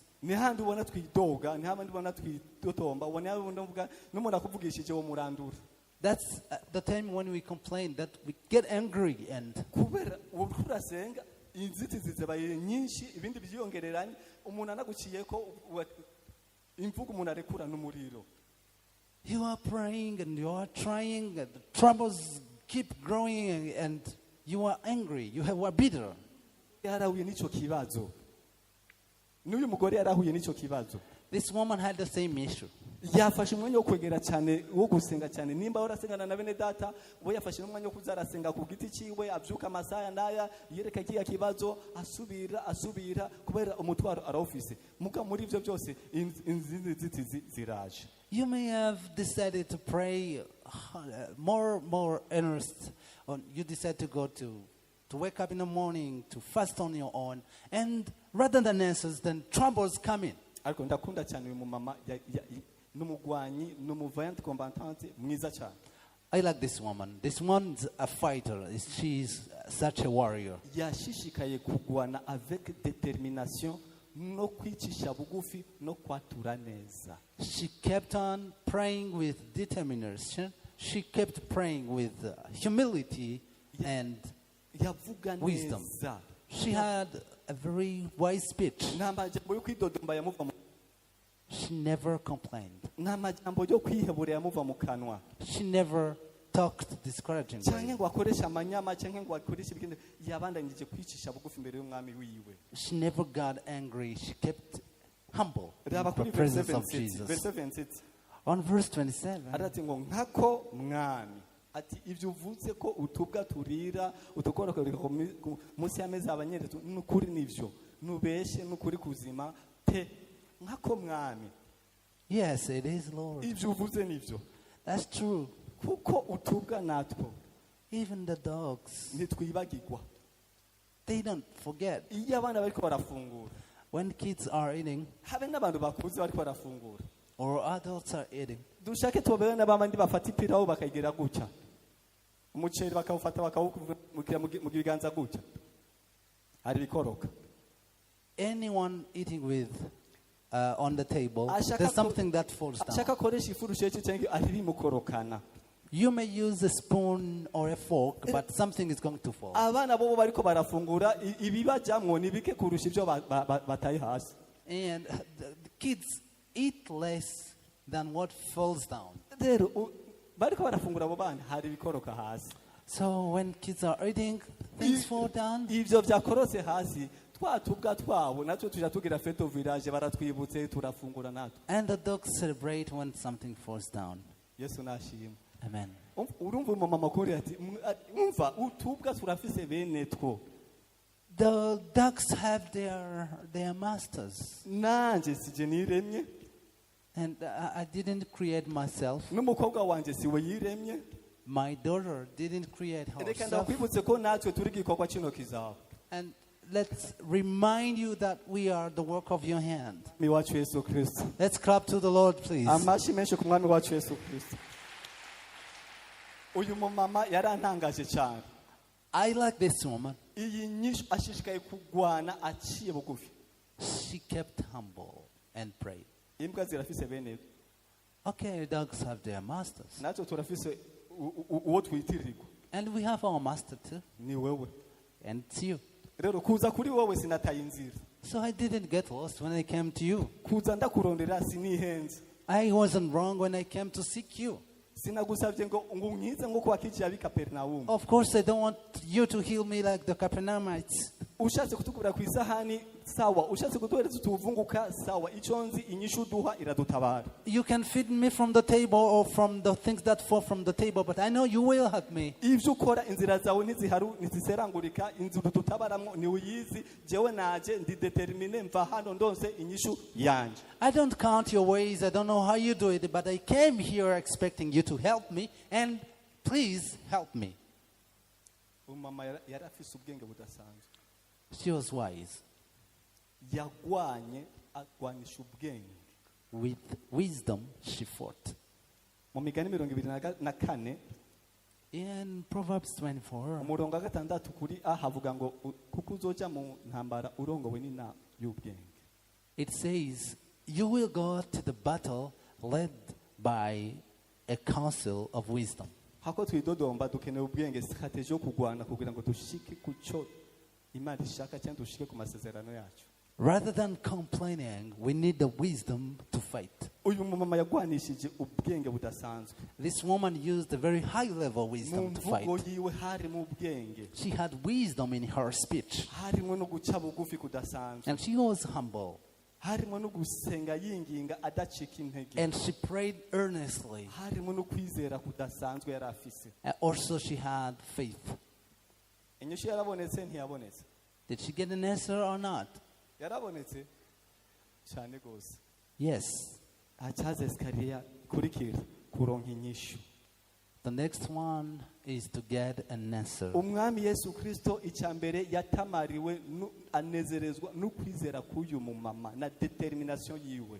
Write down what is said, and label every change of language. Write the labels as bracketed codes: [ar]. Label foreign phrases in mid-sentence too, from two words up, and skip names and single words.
[en] That's the time when we complain, that we get angry and you are praying and you are trying, and the troubles keep growing and you are angry, you are bitter. This woman had the same issue. [rn] Yafashe umwanya wo kwegera cyane wo gusenga cyane nimba urasengana na bene data we yafashe umwanya wo kuzarasenga ku giti ciwe abyuka amasaya naya yereka kiya kibazo asubira kubera umutwaro arofise muka muri ivyo byose inzitizi ziraje. [en] You may have decided to pray more earnest, or you decide to go to wake up in the morning, to fast on your own, and rather than answers, then troubles come in. [rn] Ndakunda cyane uyu mama numugwanyi numuvayant combatante mwiza cyane. [en] I like this woman. This woman's a fighter. She's such a warrior. [rn] Yashishikaye kugwana [fr] avec détermination [rn] no kwicisha bugufi no kwatura neza. [en] She kept on praying with determination. She kept praying with humility and wisdom. She had a very wise speech. She never complained. She never talked discouraging canke way. [rn] ngo akoreshe amanyama canke ngo akoreshe ibindi yabandanyije kwicisha bugufi imbere y'umwami wiwe. [en] She never got angry. She kept humble in Raba the kuri presence of verse Jesus. 27 On verse 27, [rn] arati ngo nkako mwami ati ivyo uvuze ko utubwa turira utokorokoreka munsi y'amezi abanyeretse n'ukuri nivyo nubeshe n'ukuri kuzima pe nkako mwami. [en] yes, it is, Lord. [rn] Ivyo uvuze nivyo [en] That's true. [rn] kuko utubwa natwo [en] Even the dogs, [rn] ntitwibagirwa [en] they don't forget. [rn] iyo abana bariko barafungura [en] When kids are eating [rn] habe n'abantu bakuze bariko barafungura [en] or adults are eating, [rn] dushake tubabere n'abandi bafata ipirawu bakayigira gutya umuceri bakawufata bakawukubira mu biganza gutya hari bikoroka. [en] anyone eating with on the table, Ashaka there's ko- something that falls down. [rn] ashaka akoresha ifurusheti cyangwa ari bimukorokana. [en] You may use a spoon or a fork, but something is going to fall. [rn] Abana bo bariko barafungura ibibajamwo nibike kurusha ibyo bataye hasi. [en] And the kids eat less than what falls down. [rn] Rero bariko barafungura abo bana hari bikoroka hasi. [en] So when kids are eating, things fall down. [rn] Ivyo vyakorose hasi twatubwa twabo natwe tuja tugira [fr] fete au village [rn] baratwibutse turafungura natwe. [en] And the dogs celebrate when something falls down. [rn] Yesu nashimwe. [en] Amen. [rn] Urumva umama kuri ati umva utubwa turafise bene two. [en] The ducks have their masters. [rn] Nanje sije niremye [en] And I didn't create myself. [rn] n'umukobwa wanje siwe yiremye. [en] My daughter didn't create Reka herself. [rn] ndakwibutse ko natwe turi gikorwa kino kizaho. [en] And let's remind you that we are the work of your hand. [rn] Mi wacu Yesu Kristo. [en] Let's clap to the Lord, please. [rn] Amashi menshi ku mwami wacu Yesu Kristo. Uyu mumama yarantangaje cyane. [en] I like this woman. [rn] Iyi nyishu ashishikaye kugwana aciye bugufi. [en] She kept humble and prayed. [rn] Imbwa zirafise bene. [en] Okay, dogs have their masters. [rn] Natwe turafise uwo twitirirwa. [en] And we have our master too. [rn] Ni wewe. [en] And it's you. [rn] Rero kuza kuri wowe sinataye inzira. [en] So I didn't get lost when I came to you. [rn] Kuza ndakurondera sinihenze. [en] I wasn't wrong when I came to seek you. [rn] Sinagusabye ngo unyize ngo kwakije abi Kapernaum. [en] Of course, I don't want you to heal me like the Capernaumites. [rn] Ushatse kutukubira ku isahani sawa, ushatse kutuhereza utuvunguka sawa, ico nzi inyishu duha iradutabara. [en] You can feed me from the table or from the things that fall from the table, but I know you will help me. [rn] Ivyo ukora inzira zawe ntiziharu ntiziserangurika inzira dutabaramwo ni uyizi jewe naje ndi determine mva hano ndonse inyishu yanje. [en] I don't count your ways. I don't know how you do it, but I came here expecting you to help me, and please help me. [rn] Umama yarafise ubwenge budasanzwe. [en] She was wise. [rn] Yagwanye agwanisha ubwenge. [en] With wisdom, she fought. [rn] Mu migani 24 [en] In Proverbs 24, [rn] umurongo wa gatandatu kuri havuga ngo kuko uzoja mu ntambara urongowe n'inama y'ubwenge. [en] it says, you will go to the battle led by a counsel of wisdom. [rn] Hako twidodomba dukeneye ubwenge strategy yo kugwana kugira ngo dushike kuco Imana ishaka cyangwa dushike ku masezerano yacu. [en] Rather than complaining, we need the wisdom to fight. [rn] Uyu mumama yagwanishije ubwenge budasanzwe. [en] This woman used a very high level wisdom to fight. [rn] Mvugo yiwe hari mu bwenge. [en] She had wisdom in her speech, [rn] Harimo no guca bugufi kudasanzwe. [en] and she was humble, [rn] Harimo no gusenga yinginga adacika intege. [en] and she prayed earnestly. [rn] Harimo no kwizera kudasanzwe yarafise. [en] Also, she had faith. [rn] Inyishu yarabonetse ntiyabonetse. [en] Did she get an answer or not? [rn] Yarabonetse cyane gose. [en] Yes. [rn] Achaze esikariya kurikira kuronka inyishu. [en] The next one is to get an answer. [rn] Umwami Yesu Kristo icyambere yatamariwe anezerezwa no kwizera k'uyu mumama na determination yiwe.